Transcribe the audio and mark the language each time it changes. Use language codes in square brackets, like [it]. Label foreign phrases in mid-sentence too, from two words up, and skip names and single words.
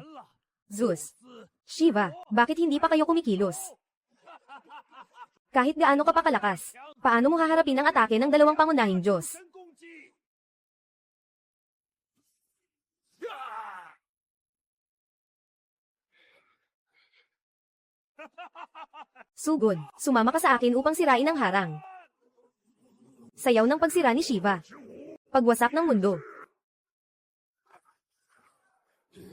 [zh] 完了， [tl] Zeus, Shiva, bakit hindi pa kayo kumikilos? Kahit gaano ka pa kalakas, paano mo haharapin ang atake ng dalawang pangunahing Diyos? [zh] 真攻击！啊 [tl] Sugod, sumama ka sa akin upang sirain ang harang. Sayaw ng pagsira ni Shiva. Pagwasak ng mundo.